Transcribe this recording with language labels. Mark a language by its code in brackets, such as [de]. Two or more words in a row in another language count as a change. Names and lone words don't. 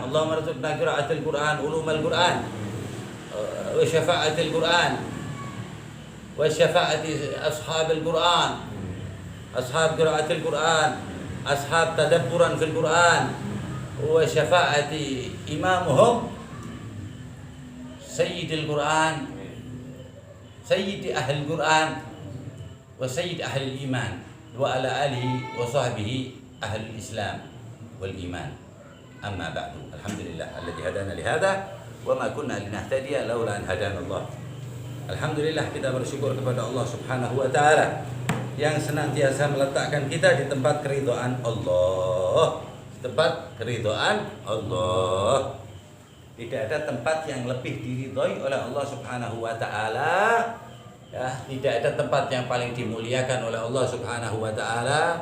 [ar] اللهم ارزقنا قراءة القرآن علوم القرآن وشفاعة القرآن وشفاعة أصحاب القرآن أصحاب قراءة القرآن أصحاب تدبرا في القرآن وشفاعة إمامهم سيد القرآن سيد أهل القرآن وسيد أهل الإيمان وعلى آله وصحبه أهل الإسلام والإيمان. أما بعد. الحمد لله الذي هدانا لهذا وما كنا لنهتدي لولا أن هدانا الله. [id] Alhamdulillah, kita bersyukur kepada Allah [ar] سبحانه وتعالى [id] yang senantiasa meletakkan kita di tempat keridhaan Allah. Di tempat keridhaan Allah. Tidak ada tempat yang lebih diridhoi oleh Allah [ar] سبحانه وتعالى. [id] Ya, tidak ada tempat yang paling dimuliakan oleh Allah [ar] سبحانه وتعالى.